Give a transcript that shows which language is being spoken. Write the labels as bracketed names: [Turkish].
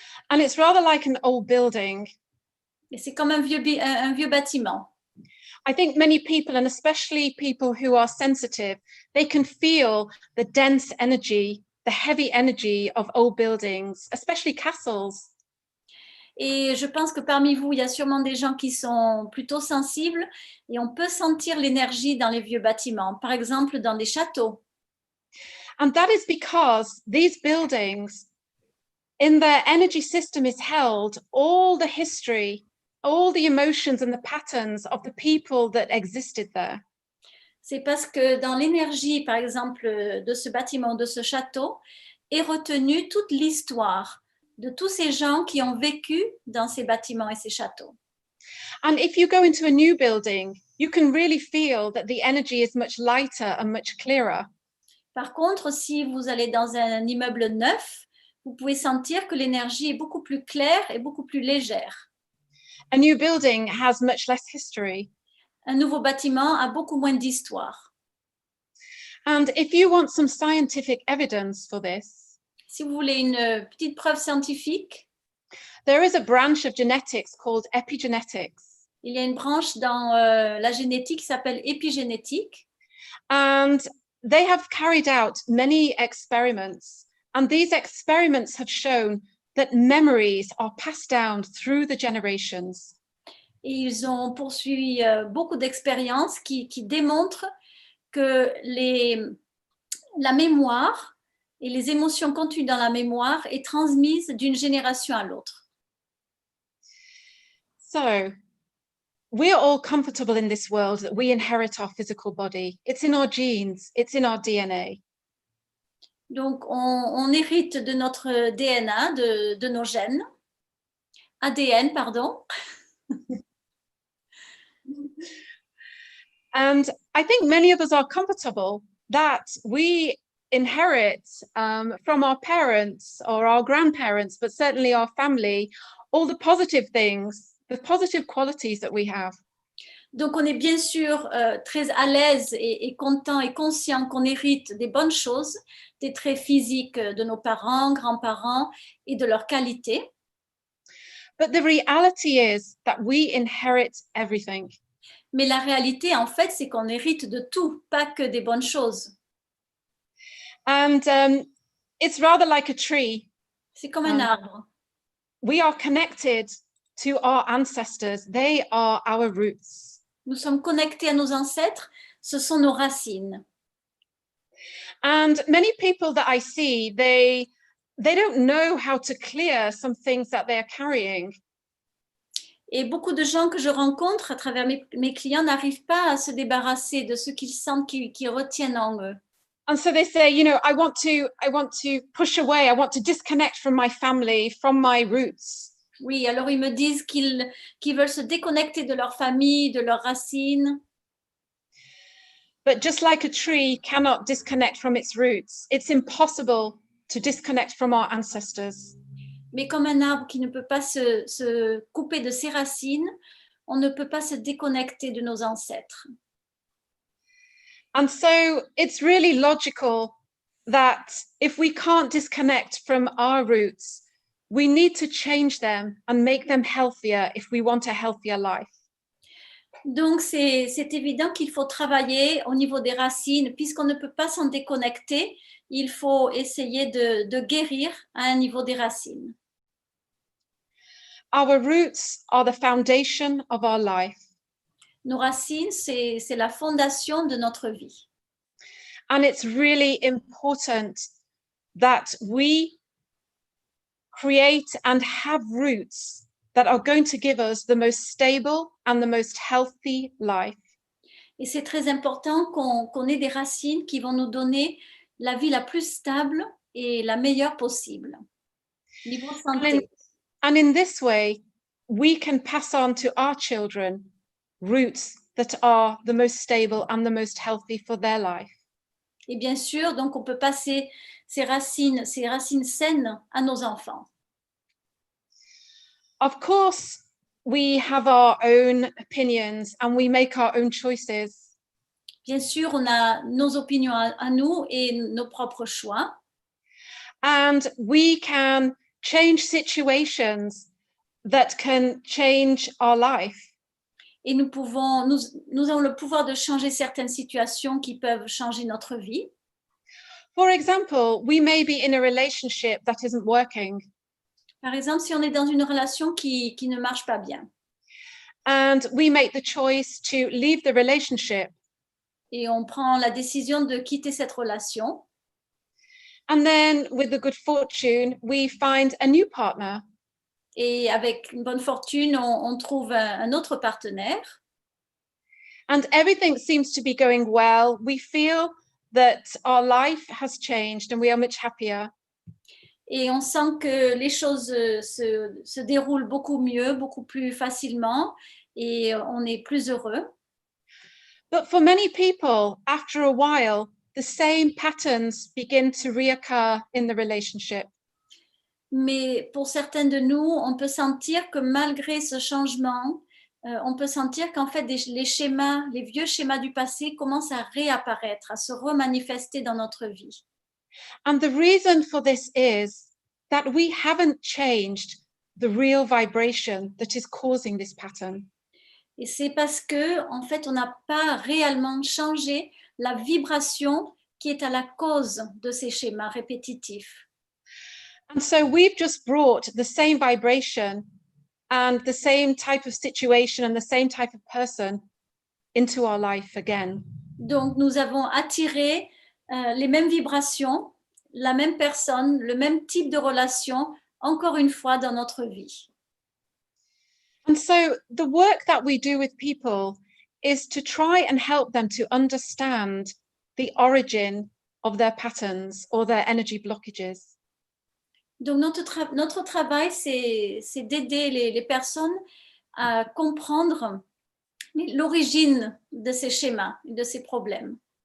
[English] And it's rather like an old building. [French] Et c'est comme un vieux bâtiment. [English] I think many people, and especially people who are sensitive, they can feel the dense energy, the heavy energy of old buildings, especially castles. [French] Et je pense que parmi vous, il y a sûrement des gens qui sont plutôt sensibles et on peut sentir l'énergie dans les vieux bâtiments, par exemple dans des châteaux. [English] And that is because these buildings, in their energy system is held all the history, all the emotions and the patterns of the people that existed there. [French] C'est parce que dans l'énergie, par exemple, de ce bâtiment, de ce château, est retenue toute l'histoire de tous ces gens qui ont vécu dans ces bâtiments et ces châteaux. [English] And if you go into a new building, you can really feel that the energy is much lighter and much clearer. [French] Par contre, si vous allez dans un immeuble neuf, vous pouvez sentir que l'énergie est beaucoup plus claire et beaucoup plus légère. [English] A new building has much less history. [French] Un nouveau bâtiment a beaucoup moins d'histoire. [English] And if you want some scientific evidence for this, [French] Si vous voulez une petite preuve scientifique, [English] there is a branch of genetics called epigenetics. [French] il y a une branche dans la génétique qui s'appelle épigénétique. [English] And they have carried out many experiments. And these experiments have shown that memories are passed down through the generations. [French] Et ils ont poursuivi beaucoup d'expériences qui démontrent que la mémoire et les émotions contenues dans la mémoire est transmise d'une génération à l'autre. [English] So, we're all comfortable in this world that we inherit our physical body. It's in our genes, it's in our DNA. [French] Donc, on hérite de notre DNA, de nos gènes. ADN, pardon. [English] And I think many of us are comfortable that we inherit from our parents or our grandparents, but certainly our family, all the positive things, the positive qualities that we have. [French] Donc, on est bien sûr très à l'aise et content et conscient qu'on hérite des bonnes choses, des traits physiques de nos parents, grands-parents et de leurs qualités. [English] But the reality is that we inherit everything. [French] Mais la réalité, en fait, c'est qu'on hérite de tout, pas que des bonnes choses. [English] And it's rather like a tree. [French] C'est comme un arbre. [English] We are connected to our ancestors. They are our roots. [French] Nous sommes connectés à nos ancêtres, ce sont nos racines. [English] And many people that I see, they don't know how to clear some things that they're carrying. [French] Et beaucoup de gens que je rencontre à travers mes clients n'arrivent pas à se débarrasser de ce qu'ils sentent qui retiennent en eux. [English] And so they say, you know, I want to push away, I want to disconnect from my family, from my roots. [French] Oui, alors ils me disent qu'ils veulent se déconnecter de leur famille, de leurs racines. [English] But just like a tree cannot disconnect from its roots, it's impossible to disconnect from our ancestors. [French] Mais comme un arbre qui ne peut pas se couper de ses racines, on ne peut pas se déconnecter de nos ancêtres. [English] And so it's really logical that if we can't disconnect from our roots, we need to change them and make them healthier if we want a healthier life. [French] Donc, c'est évident qu'il faut travailler au niveau des racines. Puisqu'on ne peut pas s'en déconnecter, il faut essayer de guérir à un niveau des racines. [English] Our roots are the foundation of our life. [French] Nos racines, c'est la fondation de notre vie. [English] And it's really important that we create and have roots that are going to give us the most stable and the most healthy life. [French] Et c'est très important qu'on ait des racines qui vont nous donner la vie la plus stable et la meilleure possible. Niveau santé. [English] And in this way, we can pass on to our children roots that are the most stable and the most healthy for their life. [French] Et bien sûr, donc on peut passer ces racines saines à nos enfants. [English] Of course, we have our own opinions and we make our own choices. [French] Bien sûr, on a nos opinions à nous et nos propres choix. [English] And we can change situations that can change our life. [French] Et nous avons le pouvoir de changer certaines situations qui peuvent changer notre vie. [English] For example, we may be in a relationship that isn't working. [French] Par exemple, si on est dans une relation qui ne marche pas bien. [English] And we make the choice to leave the relationship. [French] Et on prend la décision de quitter cette relation. [English] And then with the good fortune, we find a new partner. [French] Et avec une bonne fortune, on trouve un autre partenaire. [English] And everything seems to be going well. We feel that our life has changed and we are much happier. [French] Et on sent que les choses se déroulent beaucoup mieux, beaucoup plus facilement, et on est plus heureux. [English] But for many people, after a while, the same patterns begin to reoccur in the relationship. [French] Mais pour certains de nous, on peut sentir que malgré ce changement, on peut sentir qu'en fait, les schémas, les vieux schémas du passé commencent à réapparaître, à se remanifester dans notre vie. [English] And the reason for this is that we haven't changed the real vibration that is causing this pattern. [French] Et c'est parce que, en fait, on n'a pas réellement changé la vibration qui est à la cause de ces schémas répétitifs. [English] And so we've just brought the same vibration and the same type of situation and the same type of person into our life again. [French] Donc, nous avons attiré les mêmes vibrations, la même personne, le même type de relation, encore une fois dans notre vie. [English] And so the work that we do with people is to try and help them to understand the origin of their patterns or their energy blockages. [French] Donc, notre travail, c'est d'aider les personnes à comprendre l'origine de ces schémas, de ces problèmes.